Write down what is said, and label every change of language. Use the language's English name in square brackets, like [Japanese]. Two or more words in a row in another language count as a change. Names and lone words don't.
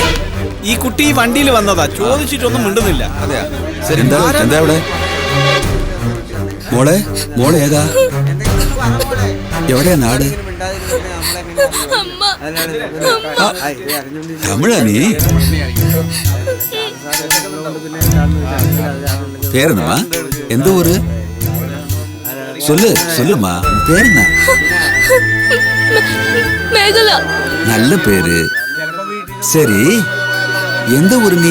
[Malayalam] ഈ കുട്ടി ഈ വണ്ടിയിൽ വന്നതാ, ചോദിച്ചിട്ടൊന്നും മിണ്ടുന്നില്ല. എന്താ എന്താ ഇവിടെ? മോളെ മോളെ ഏതാ? എവിടെയാ നാട്? തമിഴാ നീ? [Tamil] பேருமா? எந்த ஊரு? சொல்லு சொல்லுமா. பேர் என்ன? மேகலா. நல்ல பேரு. சரி, எந்த ஊரு நீ?